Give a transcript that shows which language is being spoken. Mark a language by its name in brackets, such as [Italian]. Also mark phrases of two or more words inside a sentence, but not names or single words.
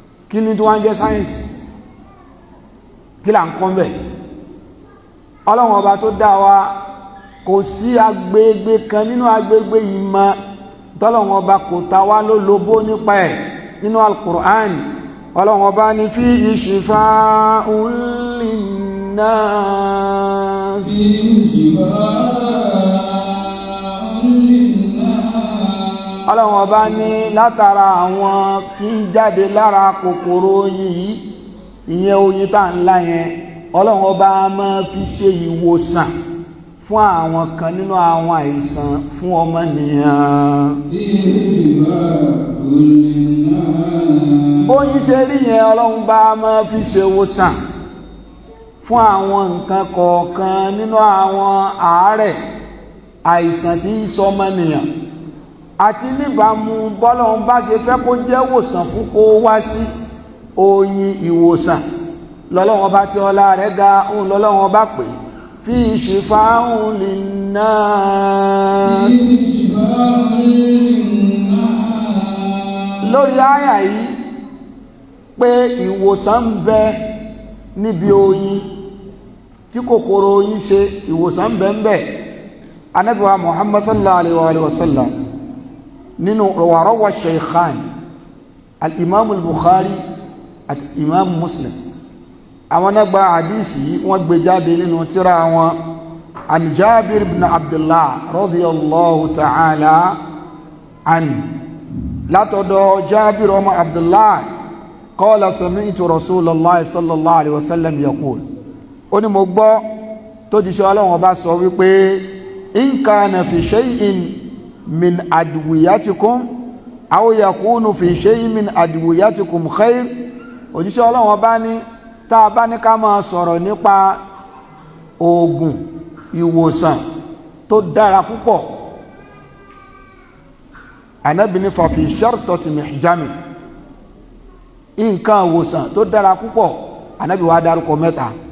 [Yoruba] Kí ni tí wọ́n ń jẹ́ sáyẹ́ǹsì? Kí là ń kọ́ ń bẹ̀? Ọlọ́run ọba tó dá wa, kò sí agbègbè kan nínú agbègbè ìmọ̀ tọ́lọ́run ọba kò ta wá lólobó nípa ẹ̀ nínú Al-Qur'an. Ọlọ́run ọba ní, [Arabic] "فيه شفاء للناس." فيه شفاء للناس. [Yoruba] Ọlọ́run ọba ní látara àwọn tí ń jáde lára kòkòrò oyin yìí, ìyẹn oyin tá ń lá yẹn, Ọlọ́run ọba a máa fi ṣe ìwòsàn fún àwọn kan nínú àwọn àìsàn fún ọmọnìyàn. [Arabic] فيه شفاء للناس. [Yoruba] Bóyin ṣe rí yẹn, Ọlọ́run bá a máa fi ṣe ìwòsàn fún àwọn nǹkan kọ̀ọ̀kan nínú àwọn àárẹ̀, àìsàn tí ń sọ ọmọnìyàn. Àti níbàámu bọ́lọ́run bá ṣe fẹ́ kó jẹ́ ìwòsàn fún kó wá sí oyin ìwòsàn. Lọ́lọ́run ọba tí ọlá rẹ̀ ga, òun lọ́lọ́run ọba pè é. [Arabic] فيه شفاء للناس. فيه شفاء للناس. [Yoruba] Lórí àyà yìí, pé ìwòsàn ń bẹ níbi oyin, tí kòkòrò oyin ṣe, ìwòsàn ń bẹ ń bẹ. Ànábì wa Muhammad [Arabic] صلى الله عليه وسلم, [Yoruba] nínú wa [Arabic] رواه الشيخان, [Yoruba] al-Imam al-Bukhari àti Imam Muslim. Àwọn náà gba hadisi yìí, wọ́n gbé jáde nínú tírà wọn. [Arabic] عن جابر بن عبد الله رضي الله تعالى عنه. [Yoruba] Látọ̀dọ̀ Jabir ọmọ Abdullah, [Arabic] قال سمعت رسول الله صلى الله عليه وسلم يقول. [Yoruba] Ó ní mo gbọ́ tó jíṣẹ́ Ọlọ́run ọba sọ wípé, [Arabic] "إن كان في شيء من أدويتكم أو يكون في شيء من أدويتكم خير." [Yoruba] Òjíṣẹ́ Ọlọ́run ọba ní, tá a bá ní ká máa sọ̀rọ̀ nípa oògùn ìwòsàn tó dára púpọ̀, Ànábì ní, [Arabic] "ف في شرطة محجم." [Yoruba] Nǹkan ìwòsàn tó dára púpọ̀, Ànábì wá dárúkọ mẹ́ta.